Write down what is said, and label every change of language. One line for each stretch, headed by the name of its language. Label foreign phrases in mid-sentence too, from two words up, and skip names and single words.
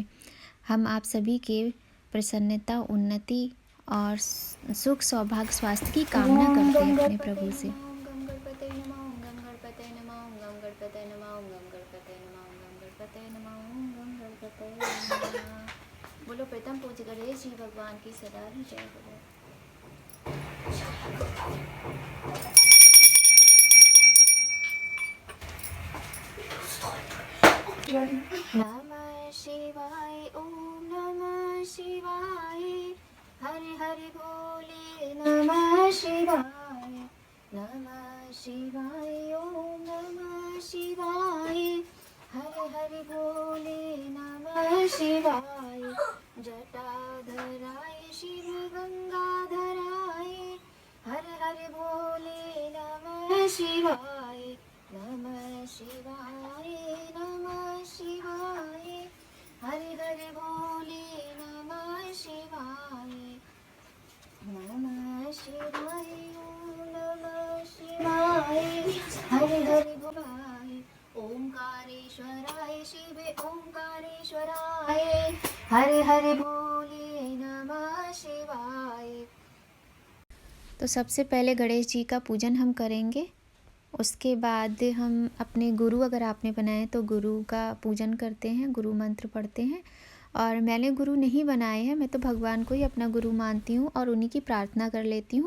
Hindi: हम आप सभी के प्रसन्नता, उन्नति और सुख, सौभाग्य, स्वास्थ्य की कामना करते हैं अपने प्रभु से। बोलो प्रथम पूज करे श्री भगवान की सदा ही जय बोलो। नमः शिवाय, ओम नमः शिवाय, हरे हरे बोले नमः शिवाय, नमः शिवाय, ओम नमः शिवाय, हरे हरे बोले नमः शिवाय। जटाधराय शिव गंगाधराय, हरे हरे बोले नमः शिवाय, नमः शिवाय, नमः शिवाय, हरे हरे बोले नमः शिवाय, नमः शिवाय, ओम नमः शिवाय, हरे हरे बोले। ओंकारेश्वराय शिव ओंकारेश्वराय, हरे हरे बोले नमः शिवाय। तो सबसे पहले गणेश जी का पूजन हम करेंगे। उसके बाद हम अपने गुरु, अगर आपने बनाए तो गुरु का पूजन करते हैं, गुरु मंत्र पढ़ते हैं। और मैंने गुरु नहीं बनाए हैं, मैं तो भगवान को ही अपना गुरु मानती हूँ और उन्हीं की प्रार्थना कर लेती हूँ।